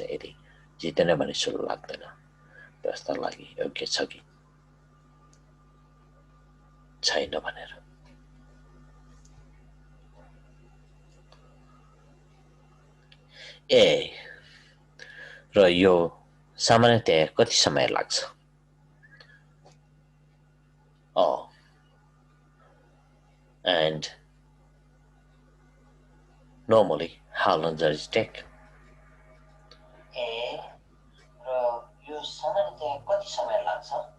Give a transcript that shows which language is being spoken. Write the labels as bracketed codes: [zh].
[ne] यदि जितेन भने शुल्क लाग्दैन। व्यवस्थाको लागि योग्य छ कि छैन भनेर। र यो सामान्यतया कति समय लाग्छ? [en] And normally how long does it take? [ne] र यो सामान्यतया कति समय लाग्छ?